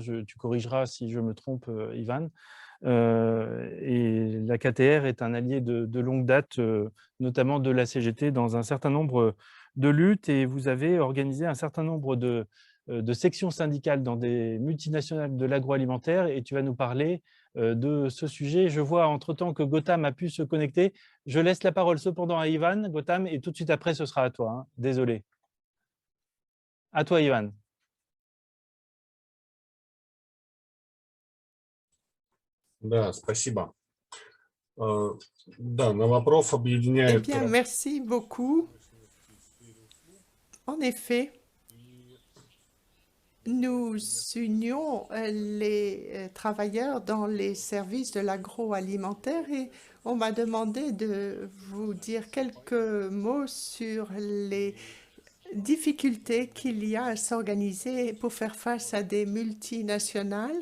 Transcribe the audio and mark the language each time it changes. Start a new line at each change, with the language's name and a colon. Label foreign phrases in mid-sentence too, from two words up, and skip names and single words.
French: Tu corrigeras si je me trompe, Ivan. Et la KTR est un allié de longue date, notamment de la CGT, dans un certain nombre de luttes, et vous avez organisé un certain nombre de sections syndicales dans des multinationales de l'agroalimentaire, et tu vas nous parler de ce sujet. Je vois entre-temps que Gautam a pu se connecter. Je laisse la parole cependant à Ivan, Gautam, et tout de suite après, ce sera à toi. Hein. Désolé. À toi, Ivan.
Russian: Да, спасибо. Да, Новопроф объединяет…
French: Eh bien, merci beaucoup. En effet, nous unions les travailleurs dans les services de l'agroalimentaire et on m'a demandé de vous dire quelques mots sur les difficultés qu'il y a à s'organiser pour faire face à des multinationales.